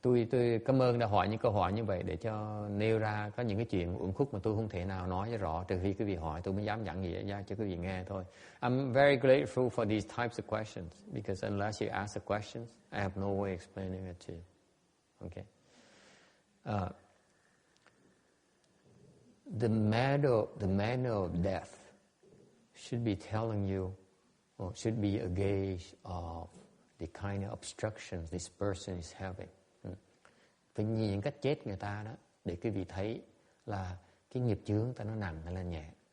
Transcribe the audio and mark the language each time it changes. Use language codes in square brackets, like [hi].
[vi] Tôi cảm ơn đã hỏi những câu hỏi như vậy để cho nêu ra có những cái chuyện uẩn khúc mà tôi không thể nào nói cho rõ, trừ khi quý vị hỏi tôi mới dám giảng nghĩa ra cho quý vị nghe thôi. [en] I'm very grateful for these types of questions because unless you ask the questions, I have no way explaining it to you. Okay. The manual of death should be telling you, or should be a gauge of the kind of obstructions this person is having. [vi] Phải nhìn những cách chết người ta đó để quý vị thấy là cái nghiệp chướng ta nó nặng hay là nhẹ.